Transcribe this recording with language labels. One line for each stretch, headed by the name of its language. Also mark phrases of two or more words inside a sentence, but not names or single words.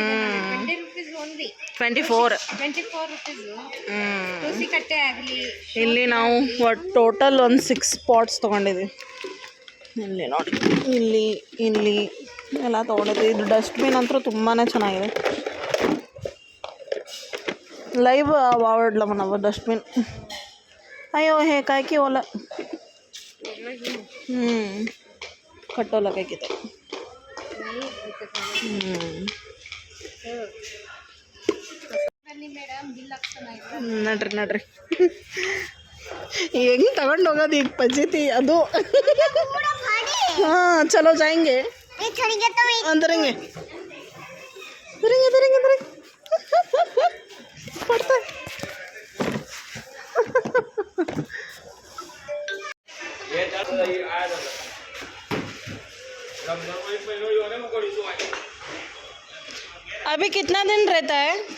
Kannada: 24. ಇಲ್ಲಿ ನಾವು ಟೋಟಲ್ ಒಂದು 6 ಪಾಟ್ಸ್ ತೊಗೊಂಡಿದ್ದೀವಿ. ಇಲ್ಲಿ ನೋಡಿ, ಇಲ್ಲಿ ಎಲ್ಲ ತೊಗೊಂಡಿದ್ದೀವಿ. ಇದು ಡಸ್ಟ್ಬಿನ್ ಅಂತೂ ತುಂಬಾ ಚೆನ್ನಾಗಿದೆ. ಲೈವ್
Marathi: आवडला मला डस्टबिन. अयो हे काय की ओला कटोला काय की
Kannada: ನಡ್ರಿ ಹೆಂಗೆ ತಗೊಂಡು ಹೋಗೋದು ಈಗ ಪಂಚಾಯತಿ ಅದು.
Hindi: हां चलो जाएंगे ಅಂದರಂಗೆ पड़ता है. अभी कितना दिन रहता है?